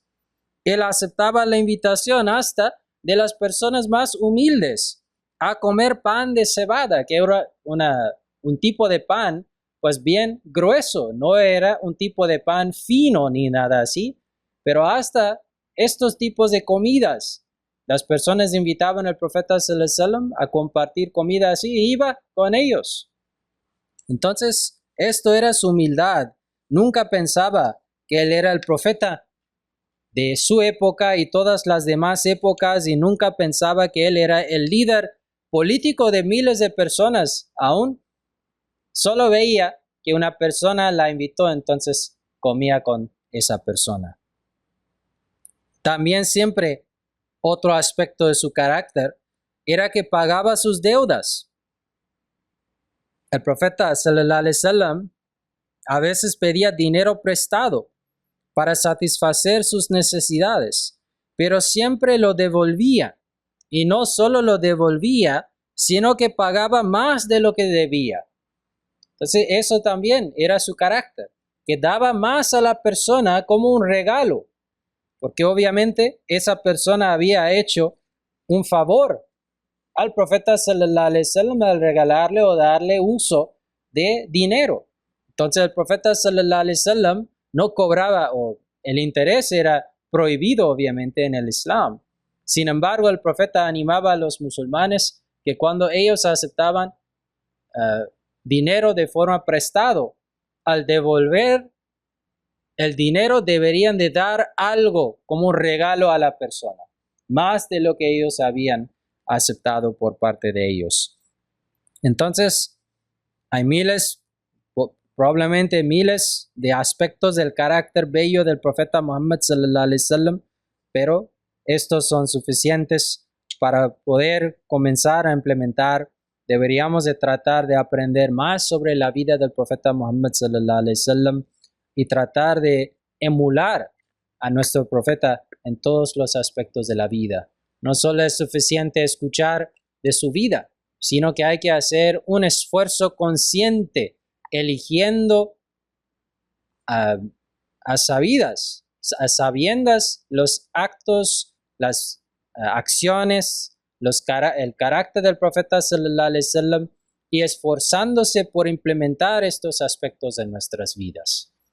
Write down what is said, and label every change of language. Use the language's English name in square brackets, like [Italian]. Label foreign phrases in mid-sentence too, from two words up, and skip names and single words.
[Spanish] Él aceptaba la invitación hasta de las personas más humildes a comer pan de cebada, que era un tipo de pan pues bien grueso, no era un tipo de pan fino ni nada así, pero hasta estos tipos de comidas, las personas invitaban al profeta [Arabic] صلى الله عليه وسلم [Spanish] a compartir comida así y iba con ellos. Entonces, esto era su humildad. Nunca pensaba que él era el profeta de su época y todas las demás épocas, y nunca pensaba que él era el líder político de miles de personas. Aún solo veía que una persona la invitó, entonces comía con esa persona. También siempre otro aspecto de su carácter era que pagaba sus deudas. El profeta [Arabic] صلى الله عليه وسلم [Spanish] a veces pedía dinero prestado para satisfacer sus necesidades, pero siempre lo devolvía. Y no solo lo devolvía, sino que pagaba más de lo que debía. Entonces eso también era su carácter, que daba más a la persona como un regalo, porque obviamente esa persona había hecho un favor al profeta [Arabic] صلى الله عليه وسلم [Spanish] al regalarle o darle uso de dinero. Entonces el profeta [Arabic] صلى الله عليه وسلم [Spanish] no cobraba, o el interés era prohibido obviamente en el Islam. Sin embargo, el profeta animaba a los musulmanes que cuando ellos aceptaban dinero de forma prestado, al devolver el dinero deberían de dar algo como un regalo a la persona, más de lo que ellos habían aceptado por parte de ellos. Entonces, hay probablemente miles de aspectos del carácter bello del profeta Muhammad [Arabic] صلى الله عليه وسلم, [Spanish] pero estos son suficientes para poder comenzar a implementar. Deberíamos de tratar de aprender más sobre la vida del profeta Muhammad [Arabic] صلى الله عليه وسلم [Spanish] y tratar de emular a nuestro profeta en todos los aspectos de la vida. No solo es suficiente escuchar de su vida, sino que hay que hacer un esfuerzo consciente, eligiendo a sabiendas los actos, las acciones, el carácter del profeta [Arabic] صلى الله عليه وسلم [Spanish] y esforzándose por implementar estos aspectos en nuestras vidas.